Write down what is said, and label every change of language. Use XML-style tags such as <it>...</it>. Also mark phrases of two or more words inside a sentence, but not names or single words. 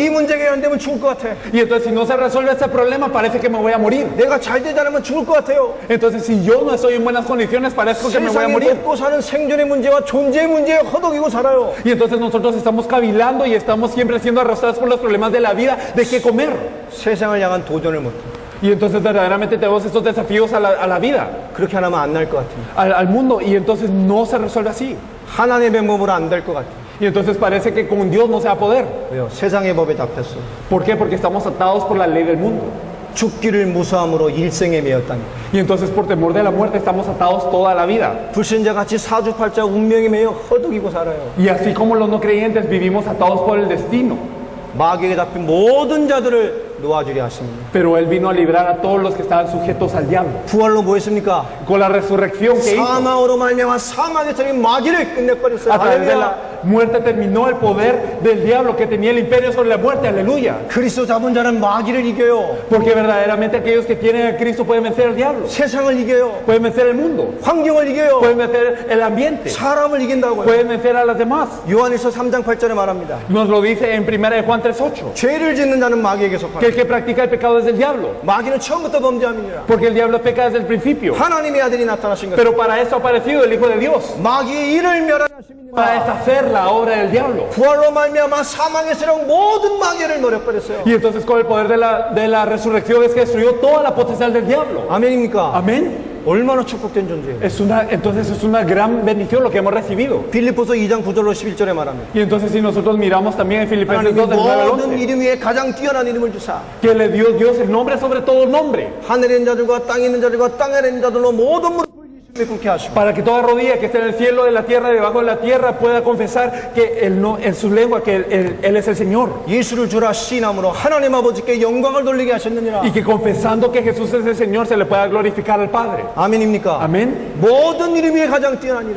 <ko>이 문제가 해결 안 되면 죽을 것 같아.</ko> <es>Y entonces si no se resuelve este problema, parece que me voy a morir.</es> <ko>내가 잘 되지 않으면 죽을 것 같아요.</ko> <es>Entonces si yo no estoy en buenas condiciones, parezco que me voy a</es> <ko>세상에</ko> <es>morir.</es> <ko>먹고 사는 생존의 문제와 존재의 문제에 허덕이고 살아요.</ko> <es>Y entonces nosotros estamos cavilando y estamos siempre siendo arrastrados por los problemas de la vida, de qué comer.</es> <ko>세상을 향한 도전을 못해.</ko> <es>Y entonces verdaderamente tenemos estos desafíos a la vida,</es> <ko>그렇게 하면 안 날 것 같아요.</ko> <es>al mundo, y entonces no se resuelve así.</es> <ko>하나님의 방법으로 안 될 것 같아요.</ko> <es>Y entonces parece que con Dios no se va a poder.</es> <ko>왜요? 세상의 법에 잡혔어.</ko> <es>¿Por qué? Porque estamos atados por la ley del mundo.</es> <ko>죽기를 무서함으로 일생에 매였다니.</ko> <es>Y entonces por temor de la muerte estamos atados toda la vida.</es> <ko>불신자같이 사주팔자 운명에 매여 허덕이고 살아요.</ko> <es>Y así como los no creyentes vivimos atados por el destino.</es> <ko>마귀에게 잡힌 모든 자들을 놓아주려 하십니다.</ko> <es>Pero Él vino a librar a todos los que estaban sujetos al diablo.</es> <ko>부활로 뭐 했습니까?</ko> <es>Con la resurrección que hizo,</es> <ko>사망으로 말미암아 사망의 세력이 마귀를 끝내버렸어요.</ko> <es>a través de</es> <ko>할렐루야.</ko> <es>la muerte terminó el poder del diablo que tenía el imperio sobre la muerte. Aleluya.</es> <ko>그리스도 잡은 자는 마귀를 이겨요.</ko> <es>Porque verdaderamente aquellos que tienen a Cristo pueden vencer al diablo,</es> <ko>세상을 이겨요.</ko> <es>pueden vencer el mundo,</es> <ko>환경을 이겨요.</ko> <es>pueden vencer el ambiente,</es> <ko>사람을 이긴다고요.</ko> <es>pueden vencer a las demás.</es> <ko>요한일서 3장 8절에 말합니다.</ko> <es>Nos lo dice en 1 de Juan 3:8,</es> <ko>죄를 짓는 자는 마귀에게</ko> <es>que</es> <ko>속하다.</ko> <es>el que practica el pecado es del diablo,</es> <ko>마귀는 처음부터 범죄함이니라.</ko> <es>porque el diablo peca desde el principio.</es> <ko>하나님의 아들이 나타나신 것.</ko> <es>Pero para esto ha aparecido el Hijo de Dios,</es> <ko>마귀의 일을 멸하심이니라.</ko> <es>para deshacer la obra del diablo.</es> <ko>부활로 말미암아 사망의 세력 모든 마귀를 노려버렸어요.</ko> <es>Y entonces con el poder de la resurrección es que destruyó toda la potestad del diablo.</es> <ko>아멘입니까?</ko> <es>Amén.</es> <ko>얼마나 축복된 존재예요.</ko> <es>Entonces es una gran bendición lo que hemos recibido.</es> <ko>빌립보서 2장 9절로 11절에 말합니다.</ko> <es>Y entonces si nosotros miramos también en Filipenses 2</es> <ko>하나님이</ko> <es>del 9 al</es> <ko>모든</ko> <es>11,</es> <ko>이름 위에 가장 뛰어난 이름을 주사</ko> <es>que le dio Dios el nombre sobre todo nombre,</es> <ko>하늘에 있는 자들과 땅에 있는 자들과 땅에 있는 자들로 모든 무릎을 꿇게 하시고</ko> <es>para que toda rodilla que esté en el cielo, en la tierra, debajo de la tierra pueda confesar que él no, en su lengua que él es el Señor.</es> <ko>예수를 주라 시인함으로 하나님 아버지께 영광을 돌리게 하셨느니라.</ko> <es>Y que confesando que Jesús es el Señor se le pueda glorificar al Padre.</es> <ko>아멘입니까?</ko> <es>Amén.</es> <ko>모든 이름 위에 가장 뛰어난 이름.</ko>